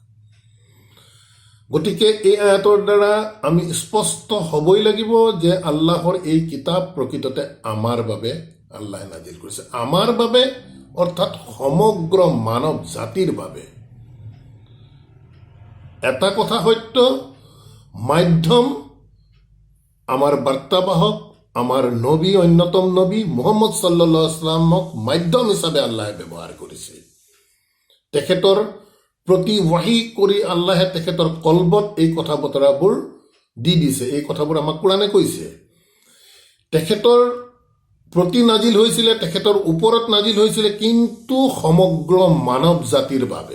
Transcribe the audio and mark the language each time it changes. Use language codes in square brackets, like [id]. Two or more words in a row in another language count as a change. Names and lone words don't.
[as] গতিকে এই আয়াতৰ দ্বাৰা আমি স্পষ্ট হ'বই লাগিব যে আল্লাহৰ এই কিতাপ প্ৰকৃততে আমাৰ বাবে আল্লাহে নাজিল কৰিছে। আমাৰ বাবে অৰ্থাৎ সমগ্ৰ মানৱ জাতিৰ বাবে। এটা কথা সত্য, মাধ্যম আমাৰ বাৰ্তাবাহক, আমাৰ নবী, অন্যতম নবী মুহাম্মদ [ar] صلى الله عليه وسلم [as] মাধ্যম হিচাপে আল্লাহে ব্যৱহাৰ কৰিছে। তেখেতৰ প্ৰতি ৱাহি কৰি আল্লাহে তেখেতৰ কলবত এই কথা বতৰাবোৰ দি দিছে। এই কথাবোৰ আমাক কোৰাণে কৈছে। তেখেতৰ প্ৰতি নাজিল হৈছিলে, তেখেতৰ ওপৰত নাজিল হৈছিলে, কিন্তু সমগ্ৰ মানৱ জাতিৰ বাবে।